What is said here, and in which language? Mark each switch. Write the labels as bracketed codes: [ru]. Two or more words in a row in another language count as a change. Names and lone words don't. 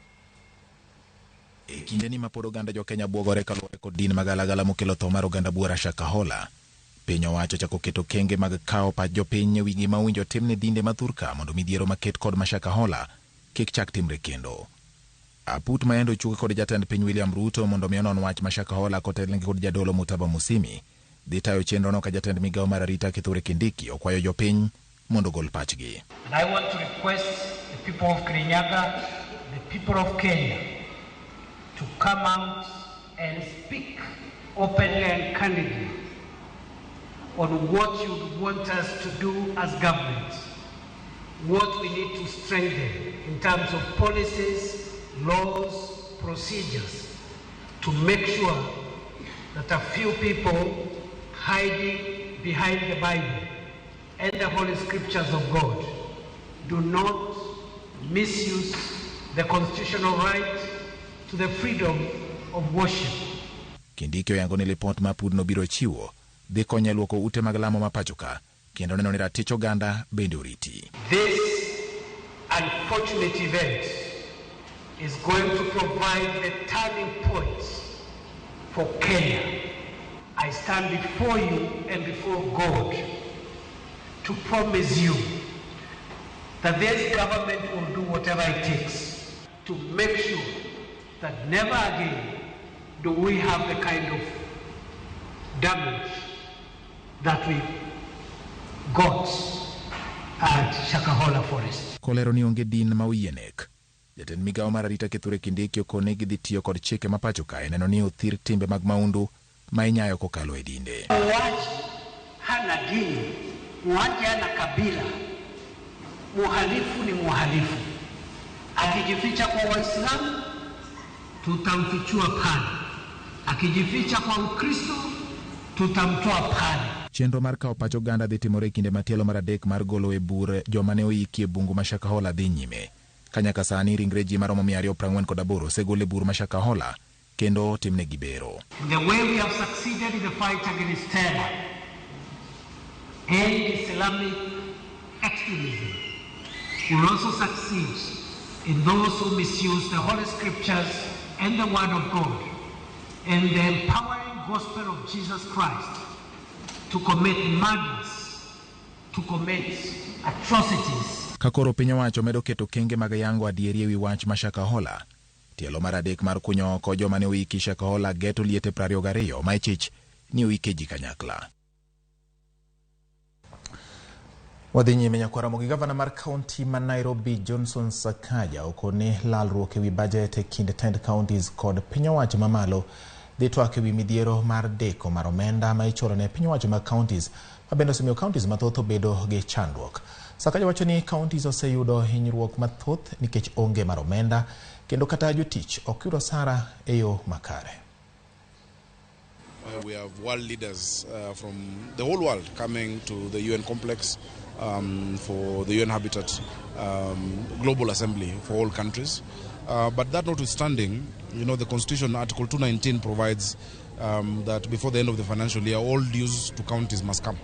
[luo] E kinde ni ma pod oganda jo Kenya buogore kaluwore kod din magalagala mokelo tho mar oganda buora Shakahola, piny owacho chako keto kenge mag kao pach jopiny e wi gima owinjo timne dinde mathurka mondo midhiero maket kod ma Shakahola kik chak timre kendo. Aput maendo chuke kod jatend piny William Ruto mondo mi onon wach ma Shakahola kotelengi kod jadolo Mutava Musimi dhi tayo chenro no ka jatend migawo mar arita Kithure Kindiki okwayo jopiny mondo gol pachgi. [en] And I want to request the people of Kirinyaga, the people of Kenya, to come out and speak openly and candidly on what you want us to do as government, what we need to strengthen in terms of policies, laws, procedures, to make sure that a few people hiding behind the Bible and the Holy Scriptures of God do not misuse the constitutional right to the freedom of worship. [luo] Kindiki oyango ni lipot ma aput no biro chiwo dhi konyo luoko ute mag lamo ma pacho ka kendo neno ni ratich oganda bende oriti. [en] This unfortunate event is going to provide the turning point for Kenya. I stand before you and before God to promise you that this government will do whatever it takes to make sure that never again do we have the kind of damage that we got at Shakahola Forest. [luo] Kolero ni onge din ma oyinek. Jatend migawo mar arita Kithure Kindiki okone gidhi tiyo kod chike ma pacho ka neno ni othir timbe mag maundu ma inyayo kokalo e dinde. [sw] Muaji hana dini, muaji hana kabila, muhalifu ni muhalifu. Akijificha kwa Waislamu, tutamfichua pale. Akijificha kwa Ukristo, tutamtoa pale. [luo] Chenro mar kao pach oganda dhi timore kinde matielo mar adek mar golo e bur joma ne oiki e bungu ma Shakahola dhi nyime. Kanyaka sani ringre ji maromo 248 segole bur ma Shakahola kendo timne gibero. [en] The way we have succeeded in the fight against terror and Islamic extremism will also succeed in those who misuse the Holy Scriptures and the Word of God and the empowering gospel of Jesus Christ to commit murders, to commit atrocities. [luo] Kakoro piny owacho medo keto kenge mag yango adieri ewi wach ma Shakahola, tielo mar adek mar kunyo oko joma ne oiki Shakahola geto liete 22 ma ichich ni oike ji kanyakla. Wadhi nyime nyakwara mogi. Gavana mar kaunti ma Nairobi Johnson Sakaja okone lalruok ewi budget e kind tend counties kod piny owacho mamalo dhi twak ewi midhiero mar deko mar omenda ma ichoro ne piny owacho mag counties ma bende osemiyo counties mathoth obedo gi chandruok. Sakaja wacho ni counties oseyudo hinyruok mathoth nikech onge mar omenda kendo kata jotich ok yudo sara e yo makare. [en] We have world leaders from the whole world coming to the UN complex for the UN Habitat Global Assembly for all countries. But that notwithstanding, you know, the Constitution, Article 219 provides that before the end of the financial year, all dues to counties must come.